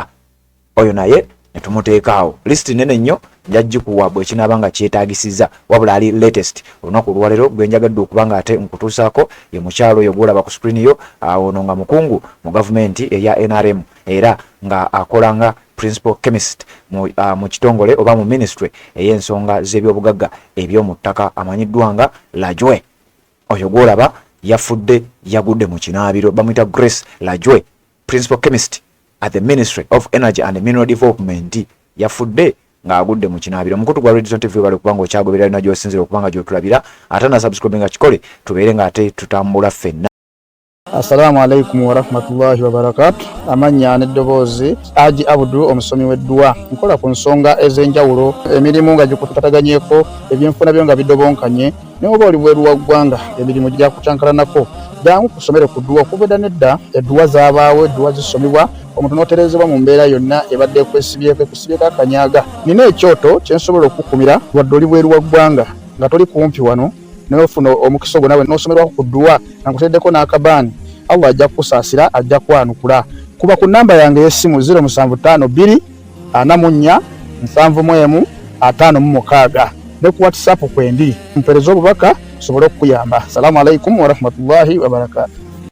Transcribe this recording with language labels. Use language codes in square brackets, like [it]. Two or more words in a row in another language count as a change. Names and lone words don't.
[lg] Oyo naye ne tumuteekaawo list nene nnyo njagikuwa bwe kinaabanga kyetaagisiza wabula ali latest olunaku olwaleero gwe njagadde okubanga ate nkutuusaako ye mukyalo oyo gw'olaba ku screen yo ono nga mukungu mu gavumenti eya NRM era nga akola nga [en] principal chemist [lg] mu kitongole oba mu ministry ey'ensonga z'ebyobugagga eby'omu ttaka amanyiddwa nga Lajwe. Oyo gw'olaba yafudde yagudde mu kinaabiro bamuyita Grace Lajwe [en] principal chemist at the Ministry of Energy and Mineral Development [lg] yafudde ng'agudde mu kinaabiro. Omukutu gwa Red Zone TV bali kubanga okyagoberera na gy'osinzira okubanga gy'otulabira ate na subscribinga kikole tubeere ng'ate tutambula ffenna. [ar] السلام عليكم ورحمة الله وبركاته. [lg] Amanya n'eddoboozi Haji Abdu omusomi w'eddua nkola ku nsonga ez'enjawulo emirimu nga gikutataganyeko ebyenfuna byo nga bidobonkanye ne oba oli bweru wa ggwanga emirimu gya kucankalanako jangu kusomere ku ddua okubeda nedda eddua zaabaawo eddua zisomebwa omuntu n'oterezebwa mu mbeera yonna ebadde ekwesibyeko ekusibyeko akanyaga. Nina ekyoto kye nsobola okukumira wadde oli bweru wa ggwanga nga toli kumpi wano n'ofuna omukisa ogwo nawe n'osomerwako ku ddua nga nkuteddeko n'akabaani Allah ajja kukusaasira ajja kwanukula. Kuba ku namba yange y'essimu 0752 44 71 56 ne ku WhatsApp kwendi mpereza obubaka sobole okukuyamba. [ar] السلام عليكم ورحمة الله وبركاته.